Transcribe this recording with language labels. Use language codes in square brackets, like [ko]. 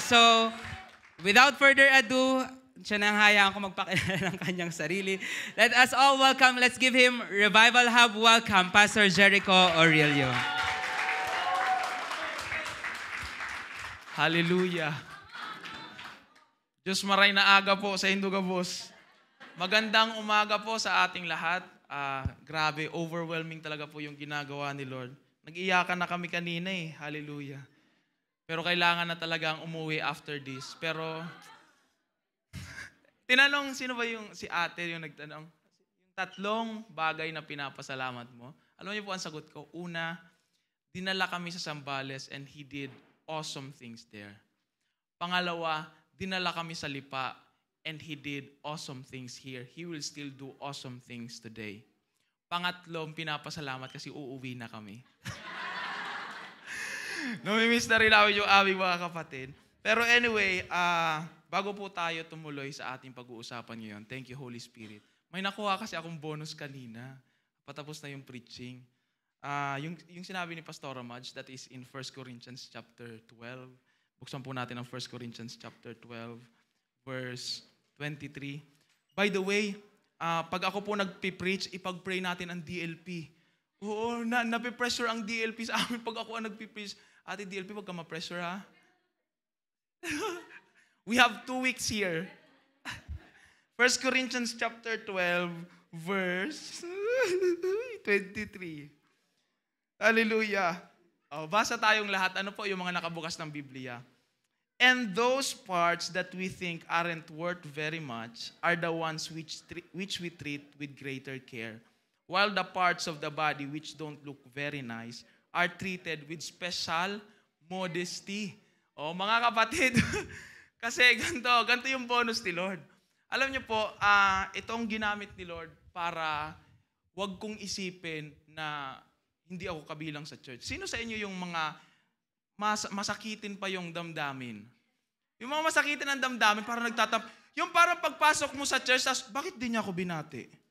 [tl] So, [en] without further ado, [tl] siya nang hayaan ko magpakilala ng kanyang sarili. [en] Let us all welcome, let's give him Revival Hub welcome, Pastor Jericho Aurelio. [bik] Hallelujah. Diyos maray na aga po sa Hinduga Boss. [tl] Magandang umaga po sa ating lahat. Grabe, overwhelming talaga po yung ginagawa ni Lord. Nag-iyakan na kami kanina eh. Hallelujah. Pero kailangan na talagang umuwi [en] after this. [tl] Pero tinanong, sino ba yung si ate yung nagtanong? Yung 3 bagay na pinapasalamat mo. Alam niyo po ang sagot ko. Una, dinala kami sa [en] Zambales and he did awesome things there. [tl] Pangalawa, dinala kami sa [en] Lipa and he did awesome things here. He will still do awesome things today. [tl] Pangatlo, pinapasalamat kasi uuwi na kami. Namimiss na rin ako yung aming mga kapatid. Pero anyway, bago po tayo tumuloy sa ating pag-uusapan ngayon, [en] thank you Holy Spirit. [tl] May nakuha kasi akong bonus kanina. Patapos na yung preaching. Yung sinabi ni [en] Pastor Madge, that is in 1 Corinthians chapter 12. [tl] Buksan po natin ang 1 Corinthians chapter 12, verse 23. By the way, pag ako po nagpipreach, ipag-pray natin ang DLP. Oo, napipressure ang DLP sa amin pag ako ang nagpipreach. Ate DLP, wag ka ma-pressure ha. [en] We have 2 weeks here. 1 Corinthians chapter 12, verse 23. Hallelujah. [tl] Basa tayong lahat. Ano po yung mga nakabukas ng Biblia? [en] And those parts that we think aren't worth very much are the ones which we treat with greater care, while the parts of the body which don't look very nice are treated with special modesty. [tl] Mga kapatid, kasi ganito yung bonus ni Lord. Alam niyo po, itong ginamit ni Lord para wag kong isipin na hindi ako kabilang sa church. Sino sa inyo yung mga masakitin pa yung damdamin? Yung mga masakitin ang damdamin, parang yung parang pagpasok mo sa church, tas, bakit di niya ako binati?